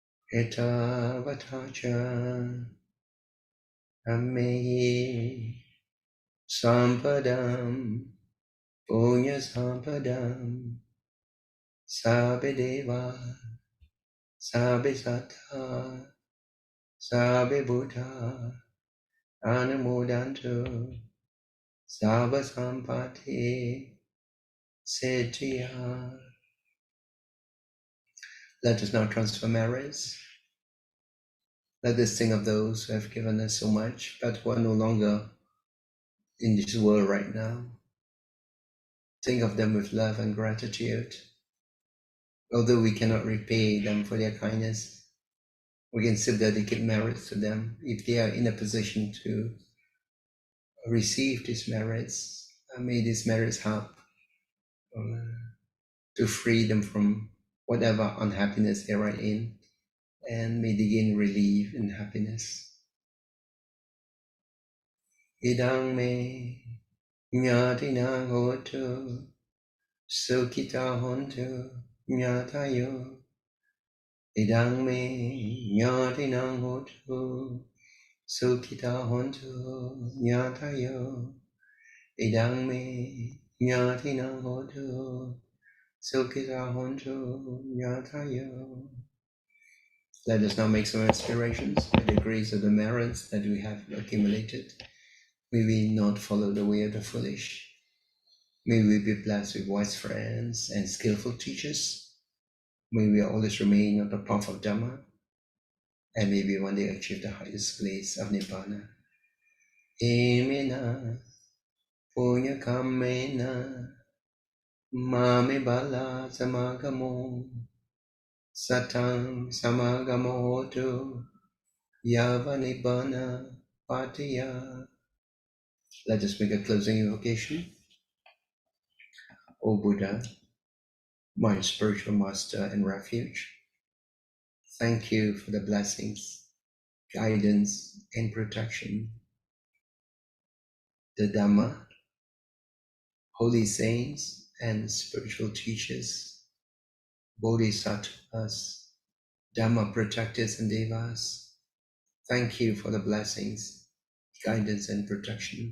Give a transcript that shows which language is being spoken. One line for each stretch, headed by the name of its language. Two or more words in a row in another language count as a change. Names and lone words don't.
Pali: Etta vatacha ammehi sampadam punya sampadam sabbe deva sabbe sattva sabbe buddha anumodantu sabba sampati settiya.
English: Let us now transfer merits. Let us think of those who have given us so much, but who are no longer in this world right now. Think of them with love and gratitude. Although we cannot repay them for their kindness, we can still dedicate merits to them if they are in a position to receive these merits. May these merits help to free them from whatever unhappiness they are in, and may they gain relief and happiness.
Pali: Idang me Nyatina hotu Sukita hontu Nyatayo Idang me Nyatina hotu Sukita hontu Nyatayo Idang me Nyatina hotu Sukita hontu Nyatayo.
English: Let us now make some aspirations by the grace of the merits that we have accumulated. May we not follow the way of the foolish. May we be blessed with wise friends and skillful teachers. May we always remain on the path of Dhamma, and may we one day achieve the highest place of Nibbana.
Pali: Emena punya kamena mame bala samagamo satang samagamo hotu yava Nibbana patiya.
English: Let us make a closing invocation. O Buddha, my spiritual master and refuge, thank you for the blessings, guidance, and protection. The Dhamma, holy saints, and spiritual teachers, bodhisattvas, Dhamma protectors, and devas, thank you for the blessings, guidance, and protection.